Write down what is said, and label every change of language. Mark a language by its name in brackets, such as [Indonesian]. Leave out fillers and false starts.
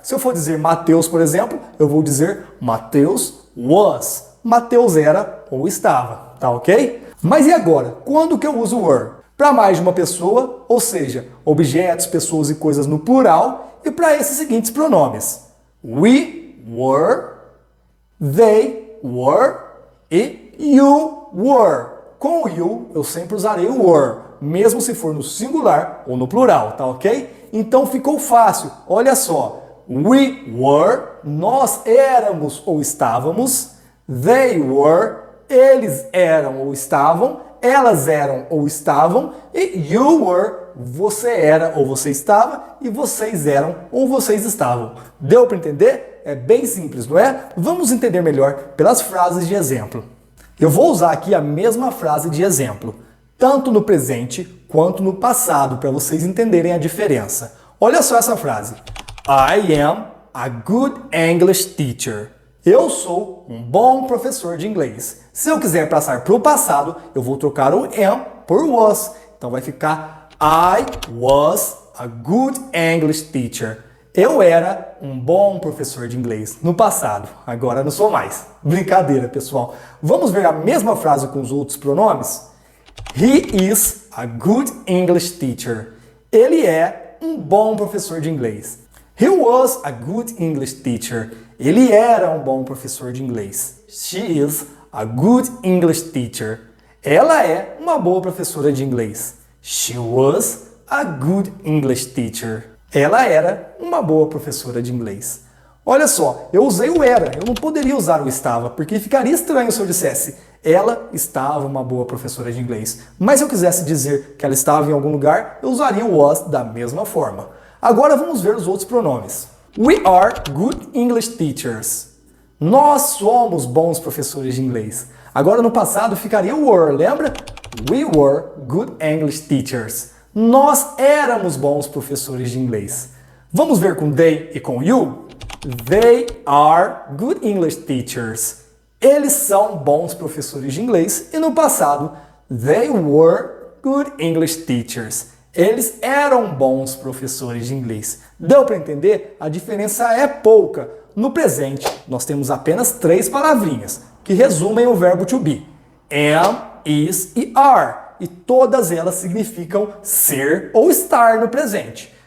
[Portuguese] Se eu for dizer Mateus, por exemplo, eu vou dizer Mateus was. Mateus era ou estava, tá ok? Mas e agora? Quando que eu uso were? Para mais de uma pessoa, ou seja, objetos, pessoas e coisas no plural, e para esses seguintes pronomes. [English] We were, they were e you were. [Portuguese] Com o you, eu sempre usarei o were, mesmo se for no singular ou no plural, tá ok? Então ficou fácil, olha só. [English] We were, [Portuguese] nós éramos ou estávamos. [English] They were, [Portuguese] eles eram ou estavam. Elas eram ou estavam. E [English] you were, [Portuguese] você era ou você estava. E vocês eram ou vocês estavam. Deu para entender? É bem simples, não é? Vamos entender melhor pelas frases de exemplo. Eu vou usar aqui a mesma frase de exemplo, tanto no presente quanto no passado, para vocês entenderem a diferença. Olha só essa frase. [English] I am a good English teacher. [Portuguese] Eu sou um bom professor de inglês. Se eu quiser passar para o passado, eu vou trocar o am por was. Então vai ficar [English] I was a good English teacher. [Portuguese] Eu era um bom professor de inglês no passado, agora não sou mais. Brincadeira, pessoal. Vamos ver a mesma frase com os outros pronomes? [English] He is a good English teacher. [Portuguese] Ele é um bom professor de inglês. [English] He was a good English teacher. [Portuguese] Ele era um bom professor de inglês. [English] She is a good English teacher. [Portuguese] Ela é uma boa professora de inglês. [English] She was a good English teacher. [Portuguese] Ela era uma boa professora de inglês. Olha só, eu usei o era, eu não poderia usar o estava, porque ficaria estranho se eu dissesse ela estava uma boa professora de inglês. Mas se eu quisesse dizer que ela estava em algum lugar, eu usaria o was da mesma forma. Agora vamos ver os outros pronomes. [English] We are good English teachers. [Portuguese] Nós somos bons professores de inglês. Agora no passado ficaria o were, lembra? [English] We were good English teachers. [Portuguese] Nós éramos bons professores de inglês. Vamos ver com they e com you? [English] They are good English teachers. [Portuguese] Eles são bons professores de inglês. E no passado, [English] they were good English teachers. [Portuguese] Eles eram bons professores de inglês. Deu para entender? A diferença é pouca. No presente, nós temos apenas 3 palavrinhas que resumem o verbo to be. Am, is e are. E todas elas significam ser ou estar no presente.